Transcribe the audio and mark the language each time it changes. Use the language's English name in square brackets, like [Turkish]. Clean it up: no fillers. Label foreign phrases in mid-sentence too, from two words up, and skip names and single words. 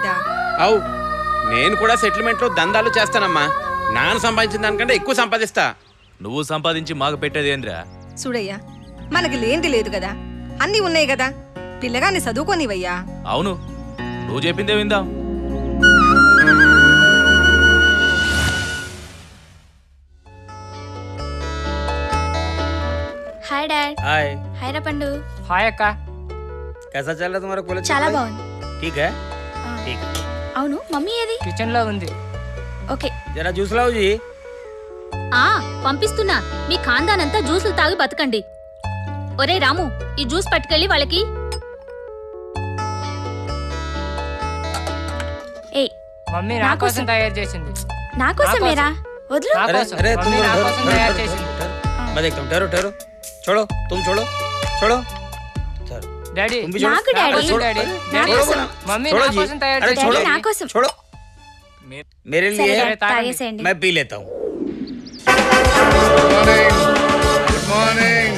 [Telugu] అవు నేను కూడా సెటిల్మెంట్ లో దందాలు చేస్తానమ్మా. నాన్న సంపాదించిన దానికంటే ఎక్కువ సంపాదిస్తా. నువ్వు సంపాదించి మాకు పెట్టేది ఏంద్రా? చూడయ్యా, మనకి లేనిది లేదు కదా, అన్నీ ఉన్నాయి కదా, పిల్లగాన్ని చదువుకోనివయ్యా. అవును, నువ్వు చెప్పిందే విందాం. [English] Hi Dad. हाय [Telugu] హాయ్ రా పండూ। హాయ్ అక్కా। [Hindi] कैसा चल रहा तुम्हारा कॉलेज? [Telugu] చాలా బాగుంది। [Hindi] ठीक है ठीक। [Telugu] అవును మమ్మీ ఏది? కిచెన్ లో ఉంది। ఓకే [Hindi] जरा जूस लाओ जी। [Telugu] పంపిస్తున్నా, మీ ఖాందానంతా జ్యూసులు తాగి బతకండి. ఒరే రాము, ఈ జ్యూస్ పట్టుకెళ్ళి వాళ్ళకి. ఏయ్ మమ్మీ నా కోసం తయారు చేసింది। నా కోసమేరా? వదులు। [Hindi] अरे अरे तुम [Telugu] నా కోసం తయారు చేసింది। [Hindi] मैं देखता हूँ। ठहरो ठहरो, छोड़ो तुम, छोड़ो छोड़ो। [Telugu] డాడీ [Hindi] तुम भी छोड़ो। [Telugu] నాకు డాడీ। డాడీ నా [Hindi] छोड़ो [Telugu] కోసం। [Hindi] बोला। [Telugu] మమ్మీ [Hindi] छोड़ो [Telugu] నా [Hindi] जी। [Telugu] కోసం తయారు [Hindi] अरे [Telugu] చేసింది। [Hindi] छोड़ो [Telugu] నా కోసం। [Hindi] छोड़ो। मेरे [Telugu] సరే [Hindi] लिए [Telugu] డాడీ, తాగేసేయండి। [Hindi] मैं पी लेता हूँ। [English] Good morning.